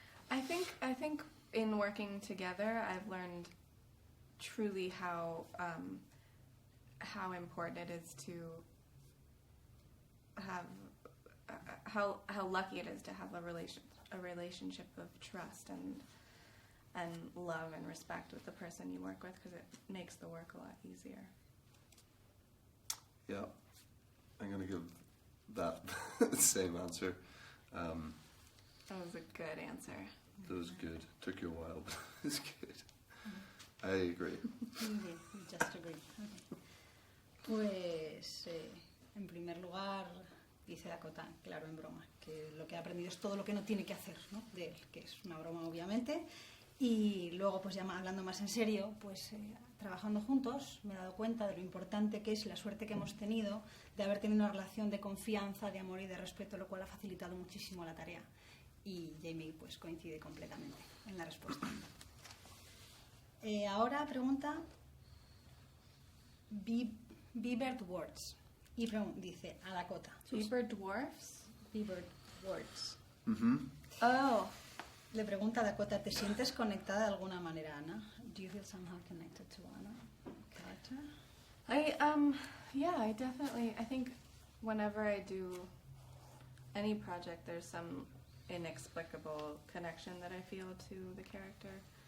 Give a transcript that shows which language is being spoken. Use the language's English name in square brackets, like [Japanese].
[English] I think in working together, I've learned truly how important it is to have how lucky it is to have a relationship of trust and love and respect with the person you work with, because it makes the work a lot easier. Yeah. I'm going to give that the same answer. That was a good answer. That was good. Took you a while, but it was good. I agree. Indeed, we just agree. Okay. [Spanish] Pues, en primer lugar, dice Dakota, claro, en broma, que lo que ha aprendido es todo lo que no tiene que hacer, ¿no? De él, que es una broma, obviamente. Y luego, pues ya hablando más en serio, pues trabajando juntos, me he dado cuenta de lo importante que es la suerte que hemos tenido de haber tenido una relación de confianza, de amor y de respeto, lo cual ha facilitado muchísimo la tarea. Y Jamie pues coincide completamente en la respuesta. Ahora pregunta Bieber Words y dice a Dakota. [English] Bieber Dwarfs? Bieber Words. Oh. [Spanish] Le pregunta a Dakota, ¿te sientes conectada de alguna manera, Ana? [English] Do you feel somehow connected to Anna, character? I definitely, I think whenever I do any project, there's some inexplicable connection that I feel to the character.